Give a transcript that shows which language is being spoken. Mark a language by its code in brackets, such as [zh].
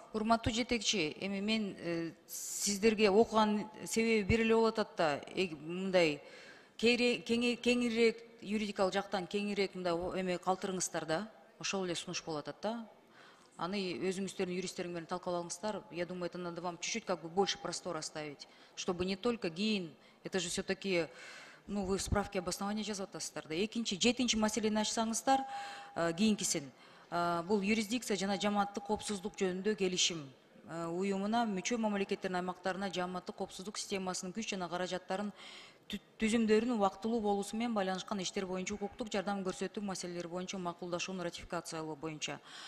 [ky] Урматтуу жетекчи, эми мен сиздерге окуган себеби бир эле болуп атат да, мындай кеңирээк юридикалык жактан кеңирээк мындай эме калтырыңыздар да. Ошол эле сунуш болуп атат да. Аны өзүңүздөрдүн юристтериң менен талкалаңыздар. [ru] Я думаю, это надо вам чуть-чуть как бы больше простора оставить, чтобы не только ГИИН, это же все-таки, ну, вы в справке обоснования [ky] жазып атасыздар да. Экинчи, жетинчи маселени ачсаңыздар, кийинкисин. Бул юрисдикция жана жамааттык коопсуздук жөнүндө келишим уюмуна мүчө мамлекеттердин аймактарына жамааттык коопсуздук системасынын күч жана каражаттарын түзүмдөрүнүн убактылуу болуусу менен байланышкан иштер боюнча укуктук жардам көрсөтүү маселелери боюнча макулдашууну ратификациялоо боюнча.